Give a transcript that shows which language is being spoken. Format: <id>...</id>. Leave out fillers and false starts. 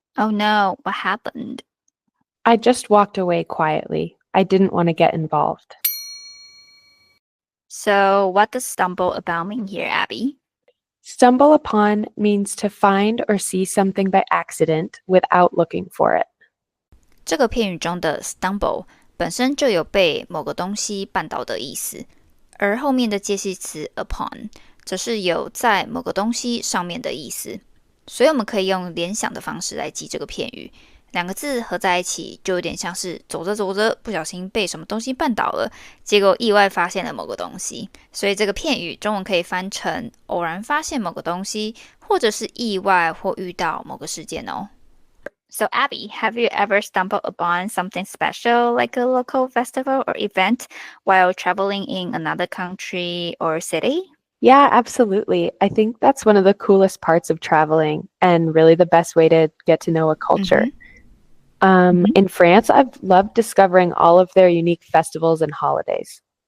<en>Oh no, what happened? I just walked away quietly. I didn't want to get involved. So, what does stumble about mean here, Abby?Stumble upon means to find or see something by accident without looking for it.</en> <zh>这个片语中的 stumble 本身就有被某个东西绊倒的意思，而后面的介系词 upon 则是有在某个东西上面的意思，所以我们可以用联想的方式来记这个片语。两个字合在一起就有点像是走着走着不小心被什么东西绊倒了，结果意外发现了某个东西，所以这个片语中文可以翻成偶然发现某个东西，或者是意外或遇到某个事件哦。</zh> <en>So Abby, have you ever stumbled upon something special like a local festival or event while traveling in another country or city? Yeah, absolutely. I think that's one of the coolest parts of traveling and really the best way to get to know a culture.In France, I've loved discovering all of their unique festivals and holidays.</en>